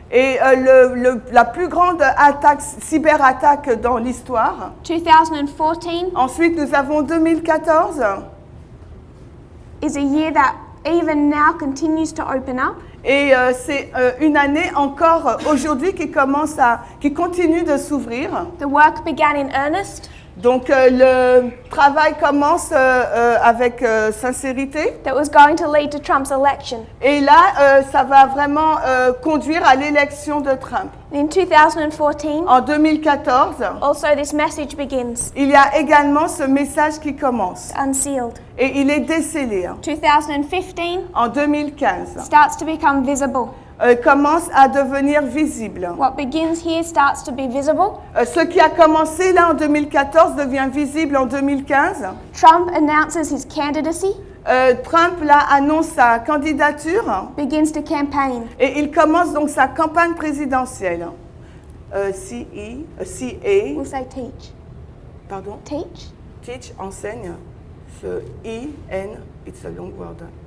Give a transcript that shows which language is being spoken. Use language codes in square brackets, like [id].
[fr] et la plus grande attaque, cyberattaque dans l'histoire. [en] 2014 [fr] Ensuite, nous avons 2014, [en] is a year that even now continues to open up. [fr] Et c'est une année encore aujourd'hui qui continue de s'ouvrir. [en] The work began in earnest. [fr] Donc le travail commence avec sincérité. [en] That was going to lead to Trump's election. [fr] Et là, ça va vraiment conduire à l'élection de Trump. [en] In 2014, [fr] En 2014, [en] also this message begins, [fr] il y a également ce message qui commence. [en] unsealed. [fr] Et il est décelé. [en] 2015 [fr] En 2015, [en] starts to become visible. [fr] commence à devenir visible. [en] What begins here starts to be visible. [fr] Ce qui a commencé là en 2014 devient visible en 2015. [en] Trump announces his candidacy, [fr] Trump là annonce sa candidature [en] begins to campaign. [fr] et il commence donc sa campagne présidentielle. [en] CA, We'll say teach. [fr] pardon, [en] Teach? teach, [fr] enseigne, ce [en] I-N, it's a long word.